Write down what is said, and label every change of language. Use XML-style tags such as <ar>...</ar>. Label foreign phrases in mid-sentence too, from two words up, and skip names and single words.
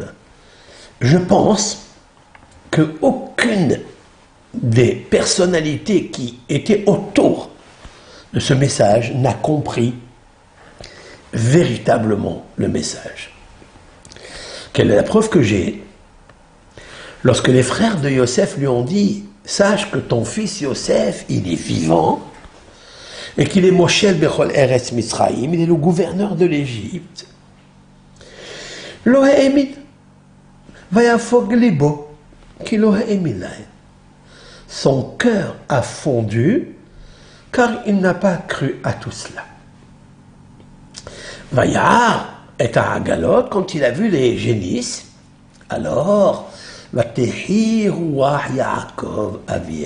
<fr>Je pense qu'aucune des personnalités qui étaient autour de ce message n'a compris véritablement le message. Quelle est la preuve que j'ai? Lorsque les frères de Yosef lui ont dit « Sache que ton fils Yosef, il est vivant, et qu'il est</fr> <he>מושל בכל ארץ מצרים,</he> <fr>il est le gouverneur de l'Égypte. »</fr> <he>לא האמין, ויפג לבו, כי לא האמין להם.</he> <fr>Son cœur a fondu, car il n'a pas cru à tout cela. Vayar est à Hagalot, quand il a vu les génisses, alors,</fr> <he>ותחי רוח יעקב אביהם.</he>